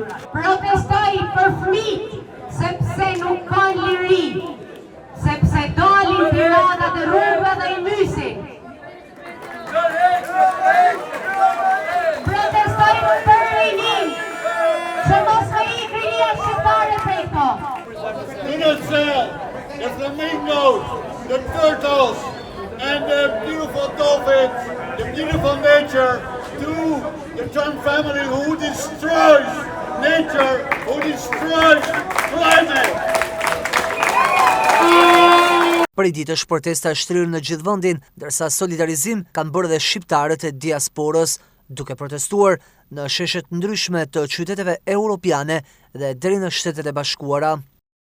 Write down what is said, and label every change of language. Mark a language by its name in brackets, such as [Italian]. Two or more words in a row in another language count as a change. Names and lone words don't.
[Albanian] Protestoj për fëmijët, sepse nuk kanë liri, sepse dalin piratat e rrugëve dhe i mysin. Protestoj për rinin, që mos me i rinia shqiptare prej këto. [English] In a cell, the flamingos, the turtles, and the beautiful dolphins, the beautiful nature, to the Trump family who destroys nature, who destroys climate. [Albanian] Prej ditësh protesta shtrirë në gjithë vendin, ndërsa solidarizim kanë bërë dhe shqiptarët e diasporës, duke protestuar në sheshet ndryshme të qyteteve europiane dhe deri në Shtetet e Bashkuara.